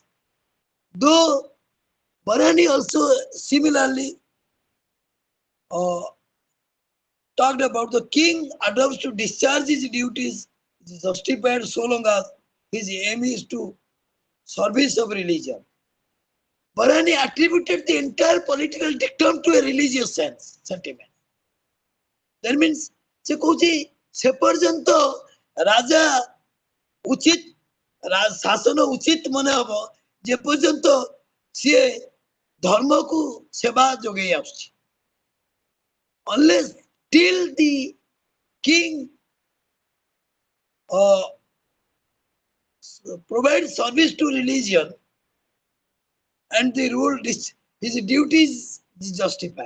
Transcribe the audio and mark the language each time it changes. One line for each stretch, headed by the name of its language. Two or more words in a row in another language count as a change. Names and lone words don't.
English: Though Barani also similarly uh, talked about the king adopts to discharge his duties is justified so long as his aim is to service of religion. Barani attributed the entire political dictum to a religious sentiment. That means
Odia: ସେ କହୁଛି ସେ ପର୍ଯ୍ୟନ୍ତ ରାଜା ଉଚିତ ଶାସନ ଉଚିତ ମନେ ହବ ଯେ ପର୍ଯ୍ୟନ୍ତ ସିଏ ଧର୍ମକୁ ସେବା ଯୋଗେଇ ଆସୁଛି.
English: Unless till the king uh, provides service to religion and the rule his duties is justified.